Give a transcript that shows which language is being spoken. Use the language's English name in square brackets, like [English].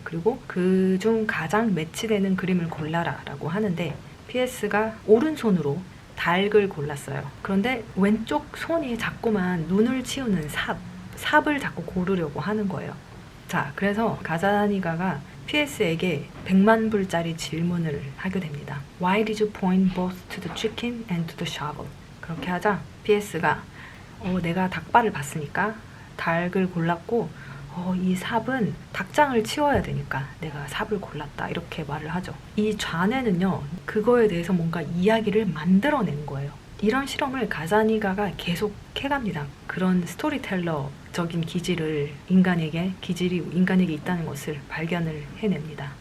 [Korean] 그리고 그중 가장 매치되는 그림을 골라라 라고 하는데 PS가 오른손으로 닭을 골랐어요. 그런데 왼쪽 손이 자꾸만 눈을 치우는 삽을 자꾸 고르려고 하는 거예요. 자, 그래서 가자니가가 PS에게 100만 불짜리 질문을 하게 됩니다. [English] Why did you point both to the chicken and to the shovel? [Korean] 그렇게 하자 PS가 내가 닭발을 봤으니까 닭을 골랐고 이 삽은 닭장을 치워야 되니까 내가 삽을 골랐다. 이렇게 말을 하죠. 이 좌뇌는요. 그거에 대해서 뭔가 이야기를 만들어낸 거예요. 이런 실험을 가자니가가 계속 해갑니다. 그런 스토리텔러적인 기질이 인간에게 있다는 것을 발견을 해냅니다.